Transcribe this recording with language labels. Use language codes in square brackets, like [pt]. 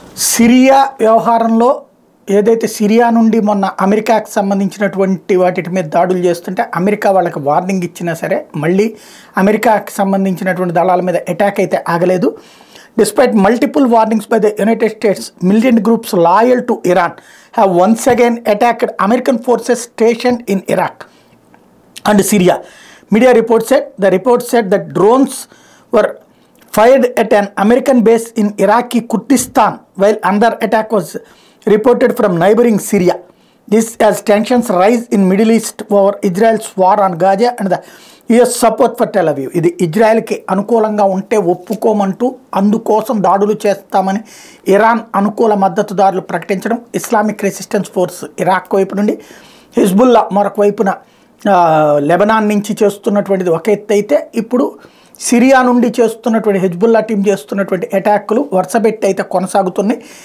[te] Syria వ్యవహారంలో ఏదైతే Syria నుండి మొన్న అమెరికాకి సంబంధించినటువంటి వాటి మీద దాడులు చేస్తుంటే అమెరికా వాళ్ళకి వార్నింగ్ ఇచ్చినా సరే మళ్ళీ అమెరికాకి సంబంధించినటువంటి దళాల మీద అటాక్ అయితే ఆగలేదు. [en] Despite multiple warnings by the United States, militant groups loyal to Iran have once again attacked American forces stationed in Iraq and Syria. Media reports said that drones were fired at an American base in Iraqi Kurdistan, while another attack was reported from neighboring Syria. This as tensions rise in Middle East over Israel's war on Gaza and the US support for Tel Aviv. [te] ఇది ఇజ్రాయెల్కి అనుకూలంగా ఉంటే ఒప్పుకోమంటూ అందుకోసం దాడులు చేస్తామని Iran అనుకూల మద్దతుదారులు ప్రకటించడం, Islamic resistance force Iraq వైపు నుండి, హిజ్బుల్లా మరొక వైపున లెబనాన్ నుంచి చేస్తున్నటువంటిది ఒక ఎత్తు అయితే, ఇప్పుడు సిరియా నుండి చేస్తున్నటువంటి హిజ్బుల్లా టీం చేస్తున్నటువంటి అటాక్లు వరుసపెట్టి అయితే కొనసాగుతున్నాయి.